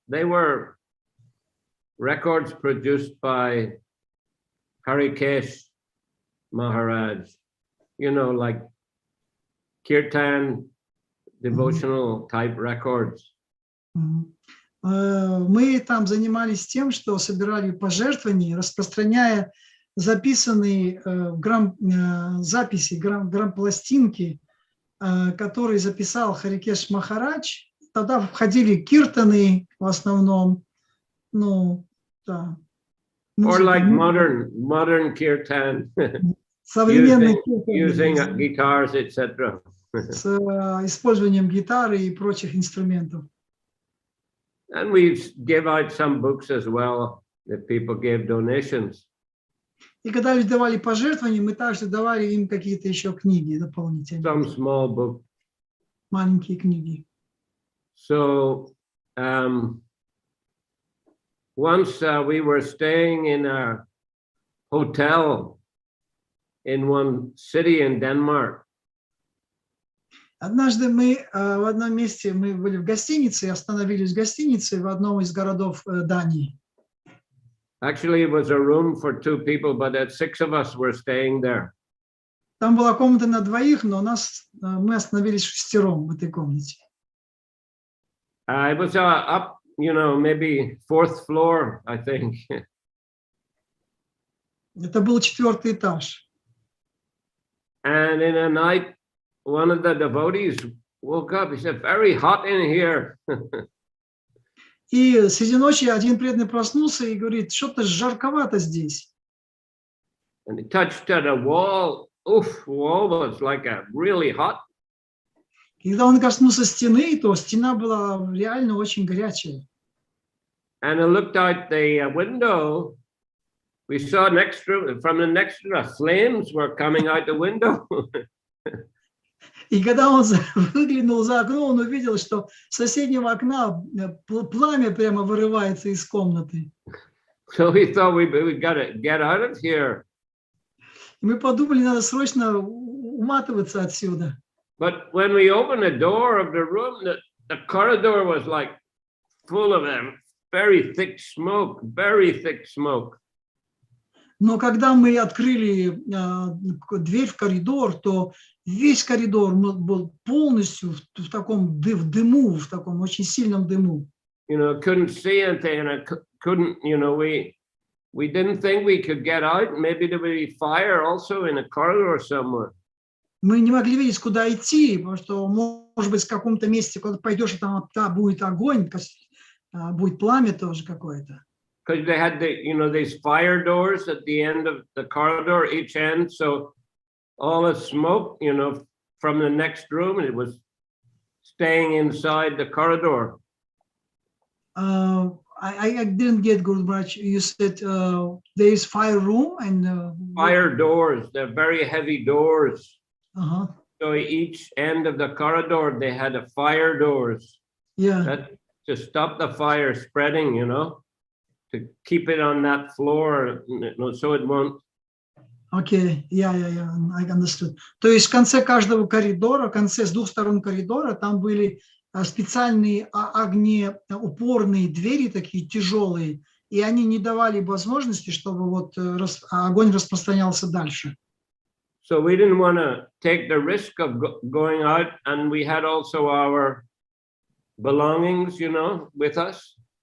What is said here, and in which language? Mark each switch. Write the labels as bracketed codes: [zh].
[en] They were records produced by Hare Krishna Maharaj, you know, like kirtan, devotional type records. [ru] Мы там занимались тем, что собирали пожертвования, распространяя записанные записи, грампластинки, которые записал Харе Кришна Махарадж. Тогда входили киртаны в основном, ну, да. [en] Or like modern kirtan, [ru] современные [en] using guitars, etc. [ru] С использованием гитары и прочих инструментов. [en] And we gave out some books as well that people gave donations. [ru] И когда люди давали пожертвования, мы также давали им какие-то еще книги дополнительные. [en] Some small book. [ru] Маленькие книги. [en] So once we were staying in a hotel in one city in Denmark. [ru] Однажды мы в одном месте, мы были в гостинице, остановились в гостинице в одном из городов Дании. [en] Actually, it was a room for 2 people, but 6 of us were staying there. [ru] Там была комната на двоих, но мы остановились шестером в этой комнате. [en] It was up, you know, maybe 4th floor, I think. [ru] Это был 4-й этаж. [en] And in a night, one of the devotees woke up. He said, "Very hot in here." [ru] И среди ночи один преданный проснулся и говорит, что-то жарковато здесь. [en] And he touched at a wall. Oof, wall was like a really hot. [ru] Когда он коснулся стены, то стена была реально очень горячая. [en] And I looked out the window. We saw from the next room, flames were coming out the window. [ru] И когда он выглянул за окно, он увидел, что с соседнего окна пламя прямо вырывается из комнаты. [en] So we thought we got to get out of here. [ru] И мы подумали, надо срочно уматываться отсюда. [en] But when we opened the door of the room, the corridor was like full of very thick smoke, very thick smoke. [ru] Но когда мы открыли дверь в коридор, то весь коридор был полностью в таком дыму, в таком очень сильном дыму. [en] You know, couldn't see anything, and I couldn't, you know, we didn't think we could get out. Maybe there would be fire also in a corridor somewhere. [ru] Мы не могли видеть, куда идти, потому что, может быть, в каком-то месте, куда пойдешь, там будет огонь, будет пламя тоже какое-то. [en] Because they had these fire doors at the end of the corridor, each end, so all the smoke, you know, from the next room, it was staying inside the corridor. I didn't get good much. You said there is fire room and fire doors. They're very heavy doors. Uh-huh. So each end of the corridor, they had a fire doors. Yeah. To stop the fire spreading, you know, to keep it on that floor, you know, so it won't. Okay, yeah, I understood. [ru] То есть в конце каждого коридора, в конце с двух сторон коридора, там были специальные огнеупорные двери, такие тяжелые, и они не давали возможности, чтобы вот огонь распространялся дальше. [en] So we didn't want to take the risk of going out, and we had also our belongings, you know, with us.